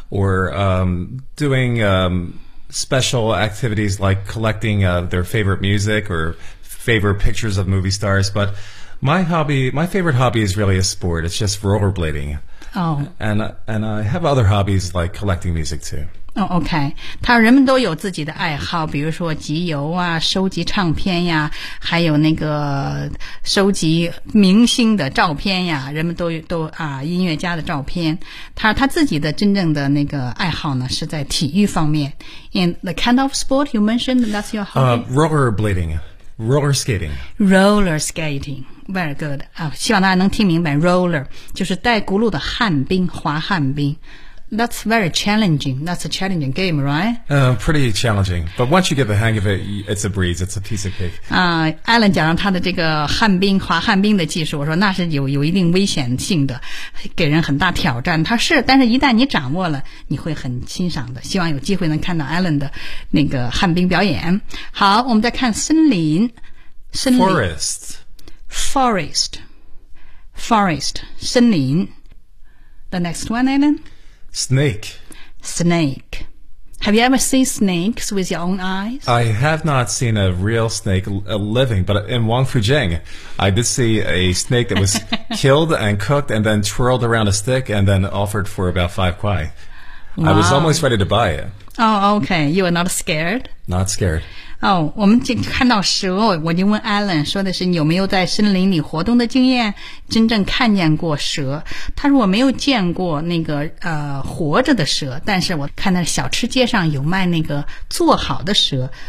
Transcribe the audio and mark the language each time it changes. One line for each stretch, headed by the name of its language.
English: or doing special activities like collecting their favorite music or favorite pictures of movie stars. But my favorite hobby is really a sport. It's just rollerblading. Oh. And I have other hobbies like collecting music too. Oh, okay.
Chinese: 他人们都有自己的爱好，比如说集邮啊，收集唱片呀，还有那个收集明星的照片呀，人们都啊音乐家的照片。他自己的真正的那个爱好呢，是在体育方面。
English: In the kind of sport you mentioned, that's your hobby? Rollerblading. Roller skating. Roller skating. Very good.、
Chinese: 希望大家能听明白 roller 就是带轱辘的旱冰滑旱冰。
English: That's very challenging. That's a challenging game, right?、 pretty challenging. But once you get the hang of it, it's a breeze. It's a piece of cake.、
Chinese: Alan 讲到他的这个旱冰滑旱冰的技术，我说那是有一定危险性的，给人很大挑战。他是，但是一旦你掌握了，你会很欣赏的。希望有机会能看到 Alan 的那个旱冰表演。好，我们再看森林。
English: Forest. 森林。The next one, Alan? Snake. Have you ever seen snakes with your own eyes? I have not seen a real snake living, but in Wangfujing, I did see a snake that was killed and cooked and then twirled around a stick and then offered for about 5 kuai. Wow. I was almost ready to buy it. Oh, okay. You were not scared? Not scared.
Chinese: Oh, 我们就看到蛇，我就问 Alan 说的是你有没有在森林里活动的经验，真正看见过蛇。他说我没有见过那个活着的蛇，但是我看到小吃街上有卖那个做好的蛇。